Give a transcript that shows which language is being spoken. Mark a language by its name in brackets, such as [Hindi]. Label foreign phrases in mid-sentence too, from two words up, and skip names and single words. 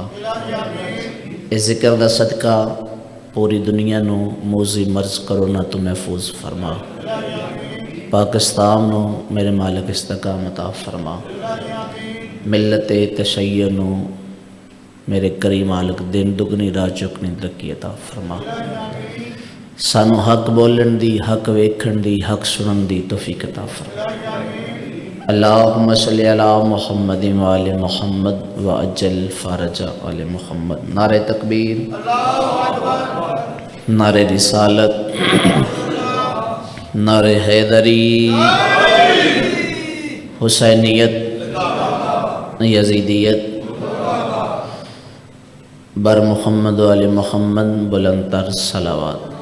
[Punjabi] اس ذکر دا صدقہ پوری دنیا نو موزی مرض کرونا تو محفوظ فرما۔ پاکستان نو میرے مالک استقامت عطا فرما۔ ملت تشیع نو میرے کریم مالک دن دگنی رات چکنی ترقی عطا فرما۔ سانو حق بولن دی، حق ویکھن دی، حق سنن دی توفیق عطا فرما۔ [Arabic] اللہم صلی علی محمد وآل محمد وعجل فرج آل محمد۔ [Urdu] نعرہ تکبیر، نعرہ رسالت، نعرہ حیدری، حسینیت، یزیدیت، بر محمد وآل محمد بلند تر صلوات۔